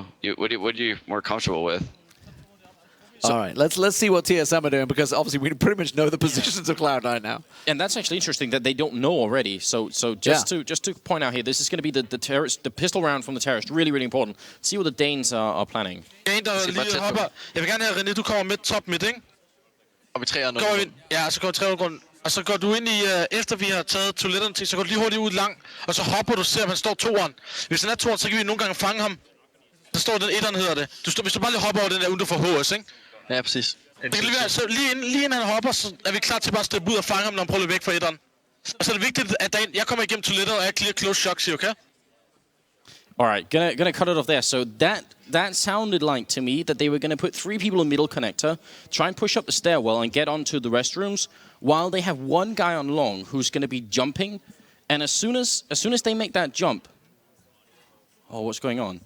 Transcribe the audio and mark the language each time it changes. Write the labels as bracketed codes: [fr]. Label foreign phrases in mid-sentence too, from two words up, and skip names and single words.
[en] What are you more comfortable with? So, all right, let's see what TSM are doing, because obviously we pretty much know the positions of Cloud9 now. And that's actually interesting that they don't know already. So just to point out here, this is going to be the pistol round from the terrorist. Really, really important. See what the Danes are planning. [da] Jeg vil gerne have, René, du kommer midt, top midt, ikke? Og vi 3'eren. Ja, så går 3'eren rundt. Og så går du ind i, efter vi har taget toiletterne til, så går du lige hurtigt ud lang, og så hopper du, ser, at han står 2'eren. Hvis han er 2'eren, så kan vi nogle gange fange ham. Så står den 1'eren, hedder det. Hvis du bare lige hopper over den der, uden du får HS, ikke? Ja, præcis. Det kan lige være, så lige inden han hopper, så er vi klar til bare at steppe ud og fange ham, når han prøver at løbe væk fra 1'eren. Og så er det vigtigt, at jeg kommer igennem toilettet, og jeg [en] clear close shocks here, okay? All right, gonna cut it off there. So that sounded like to me that they were gonna put 3 people in middle connector, try and push up the stairwell and get onto the restrooms, while they have one guy on long who's gonna be jumping, and as soon as they make that jump, oh, what's going on?